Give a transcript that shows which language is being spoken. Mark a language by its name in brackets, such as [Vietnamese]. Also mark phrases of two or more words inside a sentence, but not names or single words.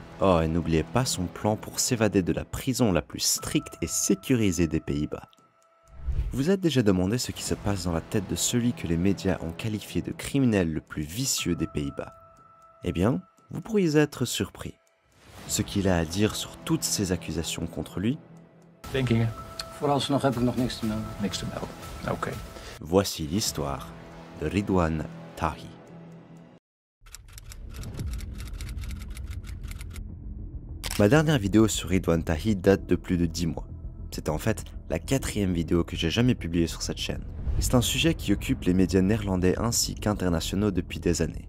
[French] Oh, et n'oubliez pas son plan pour s'évader de la prison la plus stricte et sécurisée des Pays-Bas. Vous êtes déjà demandé ce qui se passe dans la tête de celui que les médias ont qualifié de criminel le plus vicieux des Pays-Bas? Eh bien, vous pourriez être surpris. Ce qu'il a à dire sur toutes ces accusations contre lui, [Dutch] Denkingen? Vooralsnog heb ik nog niks te melden. Niks te melden. Oké. [French] voici l'histoire de Ridwan Tahi. Ma dernière vidéo sur Ridwan Tahi date de plus de 10 mois. C'était en fait la 4e vidéo que j'ai jamais publiée sur cette chaîne. C'est un sujet qui occupe les médias néerlandais ainsi qu'internationaux depuis des années.